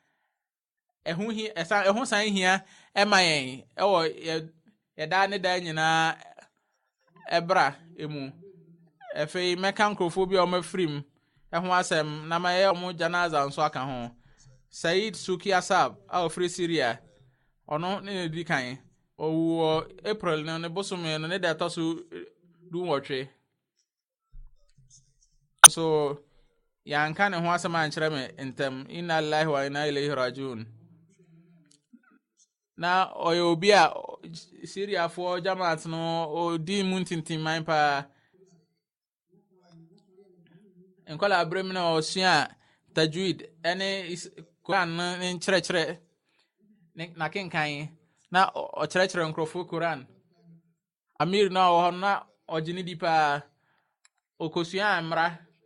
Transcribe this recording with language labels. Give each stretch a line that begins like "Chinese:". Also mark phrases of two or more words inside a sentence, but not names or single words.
Akan: ɛho san hia ɛma yɛn ɛwɔ yɛda ne da nyinaa ɛbra emu afei mɛka nkurɔfoɔ bi a wɔn afiri mu ɛho asɛm na ma yɛ wɔn janaza nso aka ho Said Suki Asab a ofiri Syria ɔno ne di kan ɔwɔ April no ne bosome no ne da ɛtɔ so dunwɔtwe so yɛanka ne ho asɛm ankyerɛ me ntɛm
Arabic: إنا لله وإنا إليه راجعون
Akan: na ɔyɛ obi a Syriafoɔ jamaat no odi mu ntintimman paa nkɔla abrɛm na ɔsua tajwid ɛne Quran ne nkyerɛkyerɛ na kenkan na ɔkyerɛkyerɛ nkurɔfoɔ Quran Amir na ɔhɔ na ɔgye ne di paa ɔkɔsua mmara